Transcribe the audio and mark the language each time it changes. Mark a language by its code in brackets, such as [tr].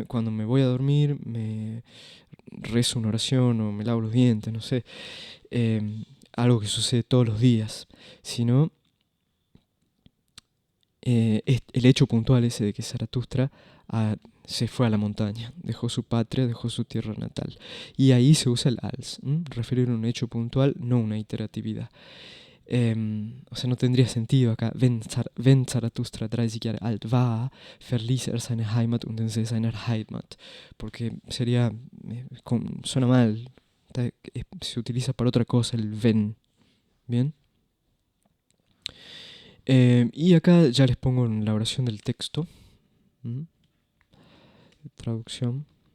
[es] me voy a dormir, me rezo una oración o me lavo los dientes, no sé, algo que sucede todos los días, sino el hecho puntual ese de que Zaratustra se fue a la montaña, dejó su patria, dejó su tierra natal. Y ahí se usa el als, referir a un hecho puntual, no una iteratividad. O sea, no tendría sentido acá, [de] wenn Zaratustra 30 Jahre alt war, verließ seine Heimat und den See seiner Heimat. [es] Porque sería, suena mal, se utiliza para otra cosa el wenn. ¿Bien? Y acá ya les pongo en la oración del texto. Traducción.